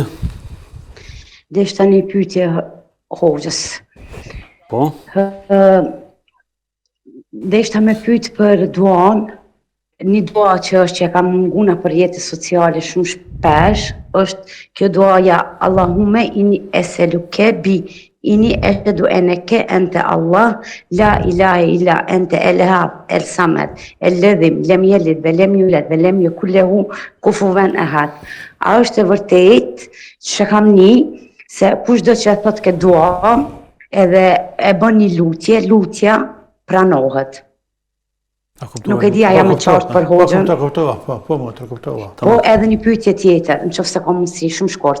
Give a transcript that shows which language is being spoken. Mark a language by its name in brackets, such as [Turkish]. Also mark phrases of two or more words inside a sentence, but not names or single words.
[Albanian] Deshta një pyetje hoxhës. Po, Deshta me pyet për duan, një dua që është që ka munguna për jetës sociale shumë shpesh, është kjo duaja [Arabic] اللهم إني أسألك بأني أشهد أنك أنت الله لا إله إلا أنت الأحد الصمد الذي لم يلد ولم يولد ولم يكن له كفوا أحد. [Albanian] A është e vërtet që kam një se kushdo që e thot këtë dua edhe e bën një lutje, lutja pranohet. Nuk e di a jam e qartë për hoxhën. Ta kuptova. Po edhe një pyetje tjetër, nëse ka mundësi shumë shkurt.